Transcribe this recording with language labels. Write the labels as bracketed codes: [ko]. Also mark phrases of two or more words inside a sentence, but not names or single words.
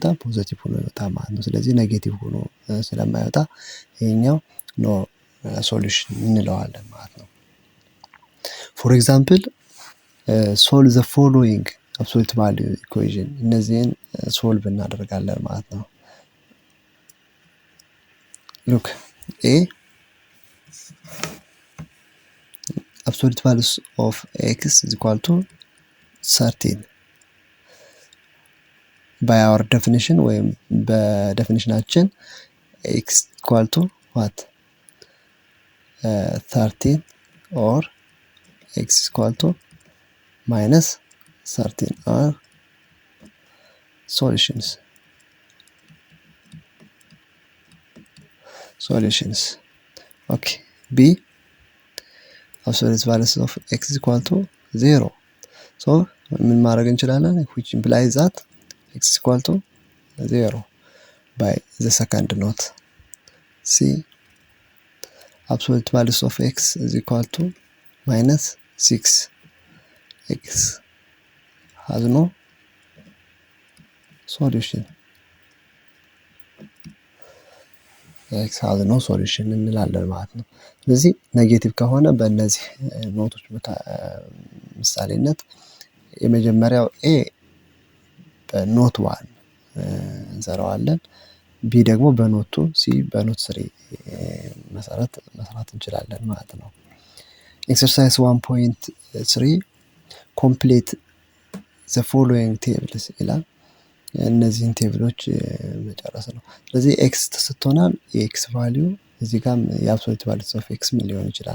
[am] ፖዚቲቭ ሆኖ ይወጣ ማለት ነው። ስለዚህ ኔጌቲቭ ሆኖ ስለማይወጣ ይሄኛው [en] no solution [am] እንለዋለን ማለት ነው። [en] for example solve the following absolute value equation [am] እነዚህን ሶልቭ እናደርጋለን ማለት ነው። [en] look A absolute values of x is equal to 13 by our definition [am] ወይም በዴፊኒሽናችን [en] x equal to what 13 or x is equal to minus 13 are solutions. Okay. B absolute values of x is equal to 0. [am] So ምን ማድረግ እንችላለን? [en] which implies that x is equal to 0 by the second note. C absolute values of x is equal to minus 6. X has no solution. x has no solution [am] እንላለን ማለት ነው። ስለዚህ ኔጌቲቭ ከሆነ በእነዚህ ኖቶች ምሳሌነት የመጀመሪያው ኤ በኖት 1 እንሰራዋለን። ቢ ደግሞ በኖት 2፣ ሲ በኖት 3 መሰረት መስራት እንችላለን ማለት ነው። [en] exercise 1.3 complete the following tables [am] ይላል። እነዚህን ቴብሎች መጨረስ ነው። ስለዚህ ኤክስ ተሰጥቶናል። የኤክስ ቫልዩ እዚህ ጋር [en] የ absolute values of x [am] ምን ሊሆን ይችላል?